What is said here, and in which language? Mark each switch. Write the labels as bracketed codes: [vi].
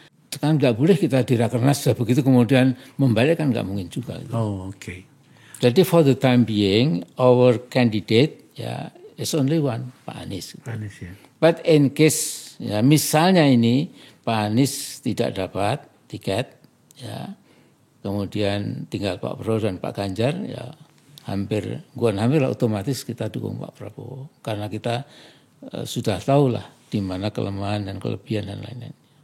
[id] Kan nggak boleh kita di Rakernas sudah begitu kemudian membalik kan nggak mungkin juga. Gitu. Oh oke. [en] Jadi for the time being, our candidate ya is only one, Pak Anies. [id] Pak Anies ya. [en] But in case [id] ya misalnya ini Pak Anies tidak dapat tiket, ya kemudian tinggal Pak Prabowo dan Pak Ganjar, ya hampir otomatis kita dukung Pak Prabowo karena kita sudah tahu lah di mana kelemahan dan kelebihan dan lain-lain.